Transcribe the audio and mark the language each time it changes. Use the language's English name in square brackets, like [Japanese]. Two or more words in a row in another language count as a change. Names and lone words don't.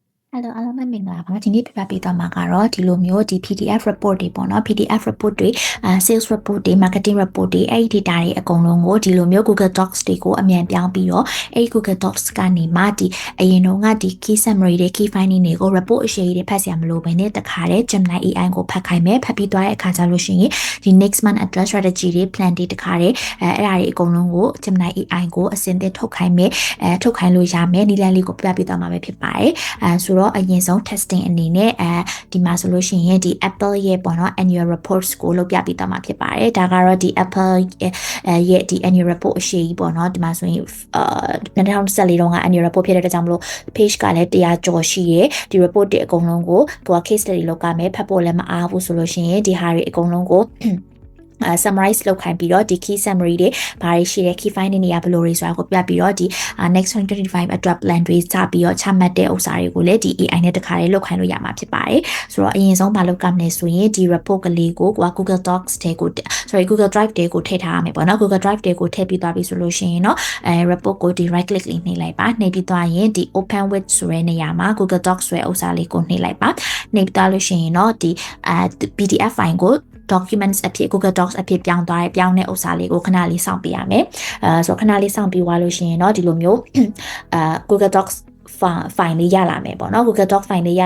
[Burmese] Hello အားလုံးပဲမင်္ဂလာပါဒီနေ့ပြပြပေးသွားမှာကတော့ဒီလိုမျိုးဒီ [English] PDF report [Burmese] တွေပေါ့နော် [English] PDF report [Burmese] တွေ [English] sales report [Burmese] တွေ [English] marketing report [Burmese] တွေအဲ့ဒီ data တွေအကုန် လုံးကိုဒီလိုမျိုး Google Docs တွေကိုအမြန်ပြောင်းပြီးတော့အဲ့ဒီ Google Docs ကနေမှဒီအရင်တော့ကဒီ [English] key summary [Burmese] တွေ [English] key finding [Burmese] တွေကို report အရေးတွေဖတ်စရာမလိုဘဲနဲ့တခါတည်း Gemini AI ကိုဖတ်ခိုင်းမယ်ဖတ်ပြီးသွားတဲ့အခါကျလို့ရှိရင်ဒီ [English] next month address strategy [Burmese] တွေ plan တွေတခါတည်းအဲ့ဒါတွေအကုန်လုံးကို Gemini AI ကိုအစင်သစ်ထုတ်ခိုင်းမယ်ထုတ်ခိုင်းလို့ရမယ်နည်းလမ်းလေးကိုပြပေးသွားမှာပဲဖြစ်ပါတယ်ဆိုတော့အရင်ဆုံး testing အနေနဲ့ဒီမှာဆိုလို့ရှိ ရင်ဒီ Apple ရဲ့ပေါ့နော် [English] annual reports [Burmese] ကိုလုပ်ပြပေးသွားမှာဖြစ်ပါတယ်ဒါကတော့ဒီ Apple ရဲ့ဒီ [English] annual report [Burmese] အရှိကြီးပေါ့နော်ဒီမှာဆိုရင်2014တုန်းက annual report ဖြစ်တဲ့အတွက်ကြောင့်မလို့ page ကလည်း100ကျော်ရှိရယ်ဒီ report တွေအကုန်လုံးကိုသူက [English] case study [Burmese] လုပ်ကမယ်ဖတ်ဖို့လည်းမအားဘူးဆိုလို့ရှိရင်ဒီဟာတွေအကုန်လုံးကိုsummarize လုပ်ခိုင်းပြီးတော့ဒီ [English] key summary [Burmese] တွေဘာတွေရှိတဲ့ [English] key finding [Burmese] တွေကဘယ်လိုတွေဆိုတာကိုပြပြီးတော့ဒီ next 2025 အတွက် plan တွေစပြီးတော့ချမှတ် တဲ့ဥစ္စာတွေကိုလည်းဒီ AI နဲ့တခါလေးလုပ်ခိုင်းလို့ရမှာဖြစ်ပါတယ်ဆိုတော့အရင်ဆုံးမလုပ်ကမလဲဆိုရင်ဒီ report ကလေးကို Google Docs တွေကို Google Drive တွေကိုထည့်ထားရမယ်ပေါ့နော် Google Drive တွေကိုထည့်ပြီးသွားပြီဆိုလို့ရှိရင်เนาะreport ကိုဒီ [English] right click [Burmese] လေးနှိပ် လိုက်ပါနှိပ်ပြီးသွားရင်ဒီ [English] open with [Burmese] ဆိုတဲ့နေရာမှာ Google Docs ဆိုတဲ့ဥစ္စာလေးကိုနှိပ်လိုက်ပါနှိပ်သွားလို့ရှိရင်เนาะဒီ [English] PDF file [Burmese] ကိုdocuments အဖြစ် Google Docs အဖြစ်ပြောင်းတဲ့ဥစ္စာ လေးကိုခဏလေးစောင့်ပေးရမယ်ဆိုတော့ခဏလေးစောင့်ပြီးသွားလို့ရှိရင်เนาะဒီလိုမျိုးGoogle Docs file လေးရလာမယ်ပေါ့နော် Google Doc file လေးရ